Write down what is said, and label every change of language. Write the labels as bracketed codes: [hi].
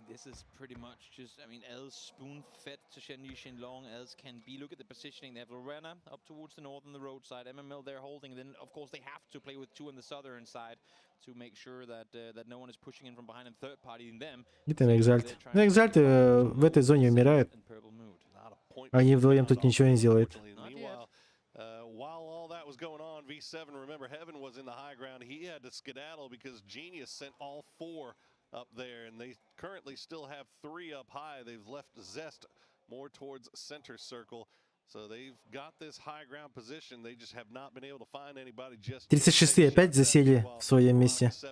[en] This is pretty much just, I mean, Els spoon-fed to Shenyi Shenlong as can be. Look at the positioning. They have Lorena up towards the north on the roadside. MML they're holding. And then, of course, they have to play with 2 on the southern side to make sure that that no one is pushing in from behind and third-partying them. [ru] Где там Экзальт? Ну, Экзальт в этой зоне умирает. Они вдвоем тут ничего не сделают. [en] While all that was going on, V7, remember, Heaven was in the high ground. He had to skedaddle because Genius sent all 4 up there, and they currently still have 3 up high. They've left Zest more towards center circle. So they've got this high ground position. They just have not been able to find anybody just [ru] 36-е опять засели в своем месте.